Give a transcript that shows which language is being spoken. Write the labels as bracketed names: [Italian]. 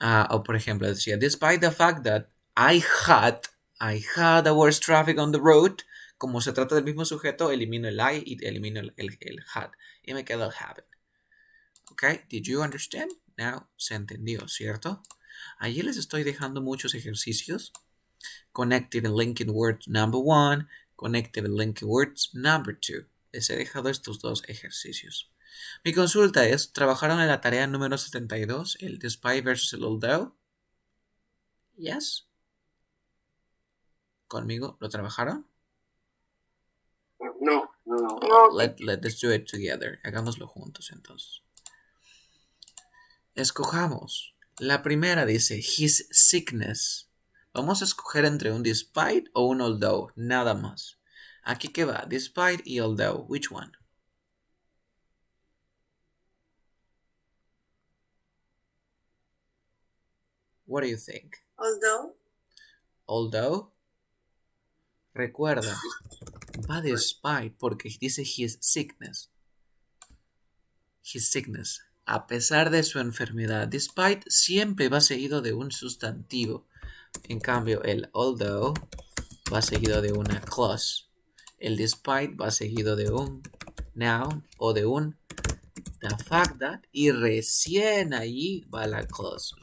[Spanish] O por ejemplo, decía, [English] despite the fact that I had a worse traffic on the road. [Spanish] Como se trata del mismo sujeto, elimino el I y elimino el had. Y me queda el have. [English] Ok, did you understand? Now, [Spanish] se entendió, ¿cierto? Allí les estoy dejando muchos ejercicios. [English] Connective and linking words number 1. Connective and linking words number 2. [Spanish] Les he dejado estos dos ejercicios. Mi consulta es, ¿trabajaron en la tarea número 72, el despite versus el although? [English] Yes. [Spanish] ¿Conmigo lo trabajaron? No. [English] Let's do it together. [Spanish] Hagámoslo juntos entonces. Escojamos. La primera dice, [English] his sickness. [Spanish] Vamos a escoger entre un despite o un although, nada más. Aquí que va, despite y although. [English] Which one? What do you think? Although. [Spanish] Recuerda, va despite porque dice [English] his sickness. His sickness. [Spanish] A pesar de su enfermedad. Despite siempre va seguido de un sustantivo. En cambio, el although va seguido de una clause. El despite va seguido de un noun o de un [English] the fact that [Spanish] y recién allí va la clause.